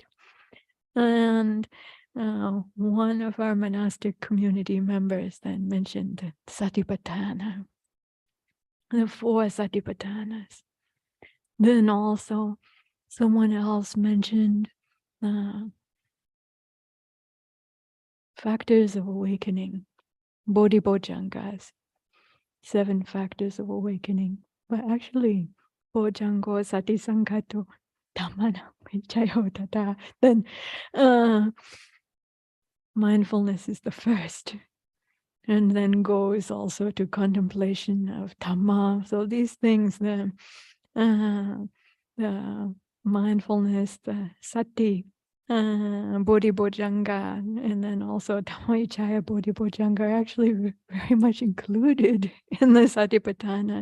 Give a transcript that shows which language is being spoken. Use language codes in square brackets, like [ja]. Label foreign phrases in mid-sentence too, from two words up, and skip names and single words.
[en] And one of our monastic community members then mentioned Satipattḥhāna, the 4 Satipatthanas. Then also someone else mentioned factors of awakening, bodhibojjhangas, 7 factors of awakening. But actually, [pi] bojjhango sati sankhato dhammana vichayo tata. [en] Then mindfulness is the first, and then goes also to contemplation of Dhamma. So these things, the mindfulness, the sati, bodhibojjhanga, and then also [pi] Dhammayicaya bodhibojjhanga [en] are actually very much included in the Satipattḥhāna.